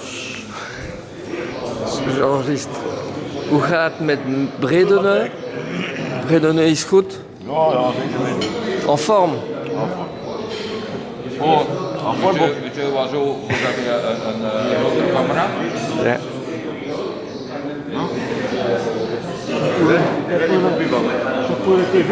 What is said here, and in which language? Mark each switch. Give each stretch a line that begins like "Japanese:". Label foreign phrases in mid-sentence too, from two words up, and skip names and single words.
French: J'enregistre.
Dutch: Hoe gaat het met Bredene? Bredene is goed? En vorm? Oh, je was zo,
French: vous avez
Dutch: een camera? Ja.
French: Pour le TV?